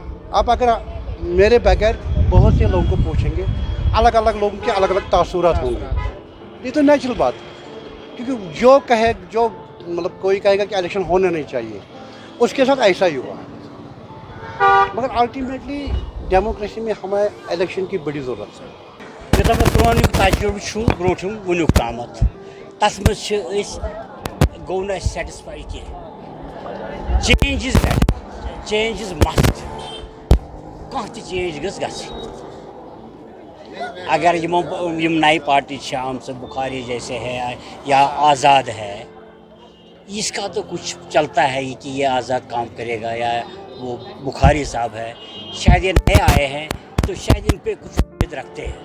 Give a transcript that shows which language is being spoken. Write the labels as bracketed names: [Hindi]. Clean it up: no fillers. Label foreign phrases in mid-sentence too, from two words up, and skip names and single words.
[Urdu] آپ اگر میرے بغیر بہت سے لوگوں کو پوچھیں گے، الگ الگ لوگوں کے الگ الگ تاثرات ہوں گے، یہ تو نیچرل بات ہے، کیونکہ جو مطلب کوئی کہے گا کہ الیکشن ہونا نہیں چاہیے، اس کے ساتھ ایسا ہی ہوا. مگر [English] ultimately democracy [Urdu] میں ہمیں الیکشن کی بڑی ضرورت ہے. [Kashmiri] پرٲن تجربے بروٚنٹھم وَنُک تام تَس گۄ نہٕ سیٹسفائی کہ [English] change is better, change is must, [Kashmiri] کہ چینج گَس [Urdu] اگر یم نئی پارٹی آمٕژ بخاری جیسے ہے یا آزاد ہے، اس کا تو کچھ چلتا ہے کہ یہ آزاد کام کرے گا، یا وہ بخاری صاحب ہے، شاید یہ نئے آئے ہیں تو شاید ان پہ کچھ امید رکھتے ہیں.